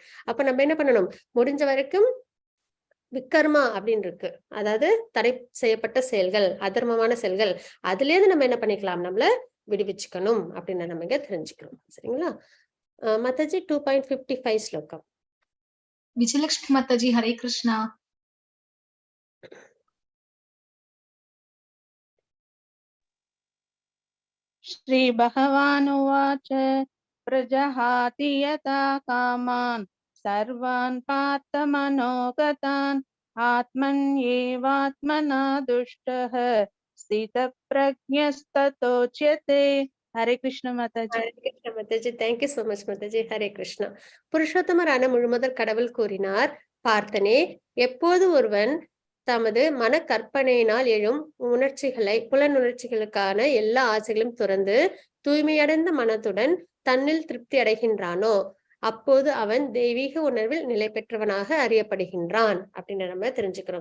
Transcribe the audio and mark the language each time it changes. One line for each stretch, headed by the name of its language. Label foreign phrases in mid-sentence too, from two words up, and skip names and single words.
Tamil: அப்ப நம்ம என்ன பண்ணணும், முடிஞ்ச வரைக்கும் விக்கர்மா அப்படின்னு இருக்கு, அதாவது தடை செய்யப்பட்ட செயல்கள், அதர்மமான செயல்கள், அதுல இருந்து நம்ம என்ன பண்ணிக்கலாம், நம்மள விடுவிச்சுக்கணும் அப்படின்னு நம்ம இங்க தெரிஞ்சுக்கிறோம். சரிங்களா. Mataji 2.55 ஸ்லோகம். விஜயலட்சுமி மாதாஜி ஹரே கிருஷ்ணா.
Sanskrit: श्री भगवानुवाच प्रजहाति यथा कामान् सर्वान् पार्थमनोगतान् आत्मन्येवात्मना दुष्टः स्थितप्रज्ञस्ततोच्यते.
Tamil: ஹரே கிருஷ்ண மாதாஜி. ஹரே கிருஷ்ண மாதாஜி,
English: thank you so much
Tamil: மாதாஜி. ஹரே கிருஷ்ணா. புருஷோத்தமரான முழுமுதற் கடவுள் கூறினார், பார்த்தனே, எப்போது ஒருவன் தமது மன கற்பனையினால் எழும் புலனுணர்ச்சிகளுக்கான எல்லா ஆசைகளும் துறந்து தூய்மையடைந்த மனத்துடன் தன்னில் திருப்தி அடைகின்றானோ அப்போது அவன் தெய்வீக உணர்வில் நிலை பெற்றவனாக அறியப்படுகின்றான் அப்படின்னு நம்ம தெரிஞ்சுக்கிறோம்.